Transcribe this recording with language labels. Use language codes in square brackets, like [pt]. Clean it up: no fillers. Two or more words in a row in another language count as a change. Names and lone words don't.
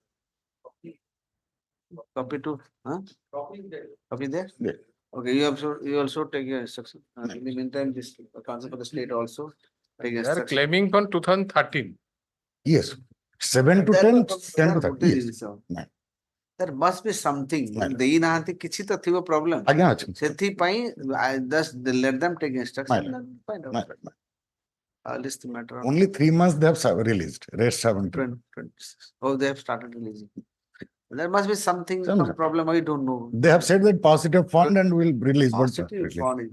[en] Copy to, huh? Copy there? Yeah. Okay, you also take your instruction. In the meantime, this council for the state also take They are instruction. claiming from 2013. Yes. 7 to 10, 10 to 30. Yes. There must be something. [or] ଦେଇ ନାହାନ୍ତି କିଛି ତ ଥିବ problem. ଆଜ୍ଞା ଅଛି। [en] ସେଥିପାଇଁ I just let them take instruction. And find out. List the matter. Only 3 months they have released. Rest 7 to 26. Oh, they have started releasing. There must be something, some problem. I don't know. They have said that positive fund and will release. Positive fund is